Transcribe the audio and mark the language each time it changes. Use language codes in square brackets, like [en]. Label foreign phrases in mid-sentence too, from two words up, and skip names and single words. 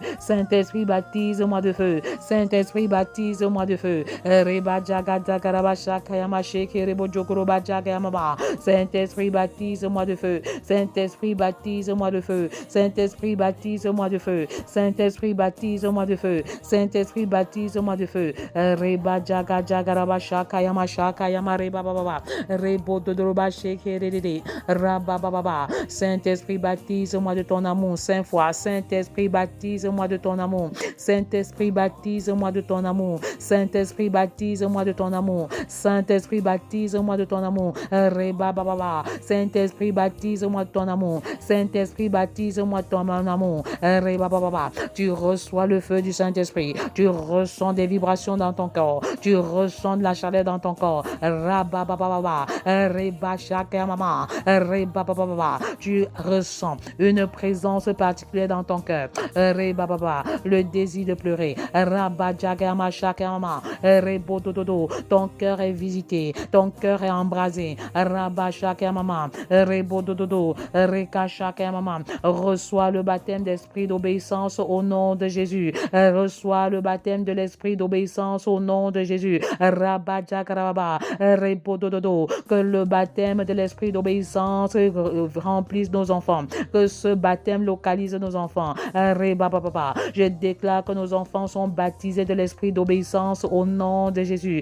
[fr] Saint-Esprit, baptise-moi de feu. Saint-Esprit, baptise-moi de feu. Saint-Esprit, baptise-moi de feu. Saint-Esprit, baptise-moi de feu. Saint-Esprit, baptise-moi de feu. Saint-Esprit, baptise-moi de feu. Saint-Esprit, baptise-moi de feu. Reba jaga jaga raba shaka yama reba baba rebo dodroba sheke redede raba baba. Saint-Esprit, baptise-moi de ton amour 5 fois. Saint-Esprit, baptise-moi de ton amour. Saint-Esprit, baptise-moi de ton amour. Saint-Esprit, baptise-moi de ton amour. Saint-Esprit, baptise-moi de ton amour. Reba baba. Saint-Esprit, baptise-moi de ton amour. Saint-Esprit, baptise-moi de ton amour. Reba baba. Tu reçois le feu du Saint-Esprit. Tu ressens des vibrations dans ton corps. Tu ressens de la chaleur dans ton corps. Raba baba. Reba shaka mama. Reba baba. Tu ressens une présence particulière dans ton cœur. Reba baba. Le désir de pleurer. Raba jaga shaka mama. Rebo dodo. Ton cœur est visité. Ton cœur est embrasé. Raba shaka mama. Rebo dodo. Reka shaka mama. Reçois le baptême d'esprit d'obéissance au nom de Jésus. Reçois le baptême de l'esprit d'obéissance au nom de Jésus. Raba jaga raba. Rebo dodo. Que le baptême de l'esprit d'obéissance remplisse nos enfants. Que ce baptême localise nos enfants. Je déclare que nos enfants sont baptisés de l'esprit d'obéissance au nom de Jésus.